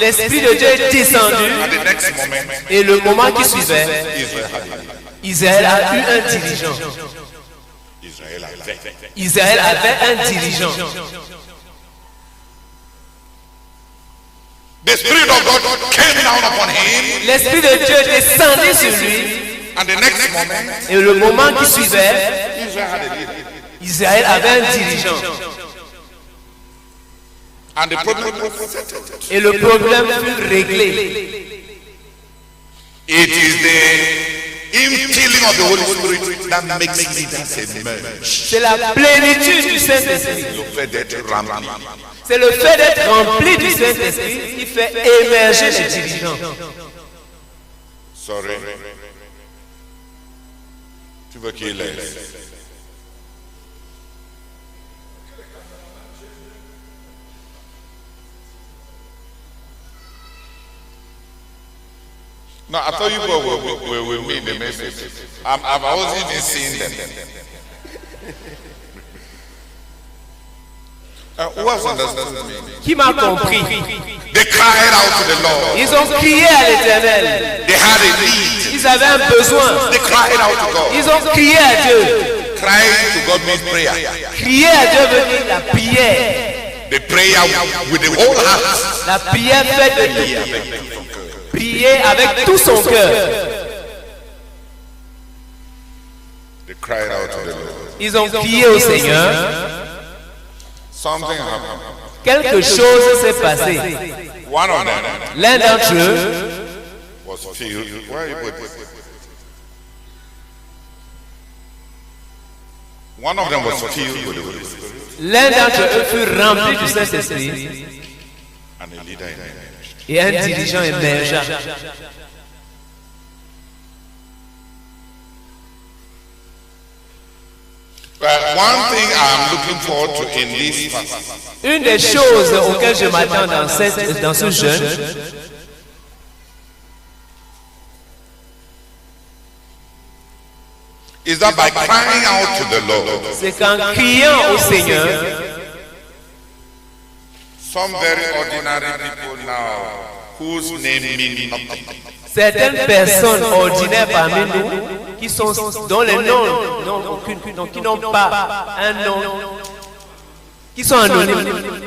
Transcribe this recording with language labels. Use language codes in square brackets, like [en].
[fr] L'Esprit de Dieu est descendu. [en] At the next moment, [fr] Et le moment qui suivait, [en] Israel had a leader. [fr] Israël a eu un dirigeant. Israël avait un dirigeant. [en] The Spirit of God came down upon him. [fr] L'Esprit de Dieu descendit sur lui. [en] And the next moment, [fr] Et le moment qui suivait, [en] Israel had a leader. [fr] Israël avait un dirigeant. [en] And the problem was settled. [fr] Et le problème fut réglé. [en] It is the infilling of the Holy Spirit that makes leaders emerge. [fr] C'est la plénitude du Saint-Esprit. Le fait d'être rempli. C'est le fait d'être rempli du Saint-Esprit qui fait émerger les dirigeants. [en] Sorry. [fr] Tu veux qu'il laisse? [en] No, I thought you were with me in the message. I wasn't even seeing them. Who has understood me? [fr] Qui m'a compris? [en] They cried out to the Lord. [fr] Ils ont crié à l'Éternel. [en] They had a need. [fr] Ils avaient un besoin. [en] They cried out to God. [fr] Ils ont crié à Dieu. [en] Crying to God means prayer. [fr] Crier à Dieu veut dire la prière. [en] The prayer with the whole heart. [fr] La prière faite de prier avec tout son cœur. [en] They cried out to the Lord. [fr] Ils ont crié au Seigneur. [en] Something happened. [fr] Quelque chose s'est passé. [en] One of them [fr] L'un d'entre eux [en] was filled. Where you put this? One of them was filled with the Holy Spirit. [fr] L'un d'entre eux fut rempli du Saint-Esprit [en] And a leader emerged. [fr] et un dirigeant émergea. [en] One thing I'm looking forward to in this passage [fr] Une des choses auxquelles je m'attends dans ce jeûne, [en] is that by crying out to the Lord, [fr] c'est qu'en criant au Seigneur, [en] some very ordinary people now whose name means nothing, [fr] certaines personnes ordinaires parmi nous, dont les noms qui n'ont pas un nom, qui sont anonymes.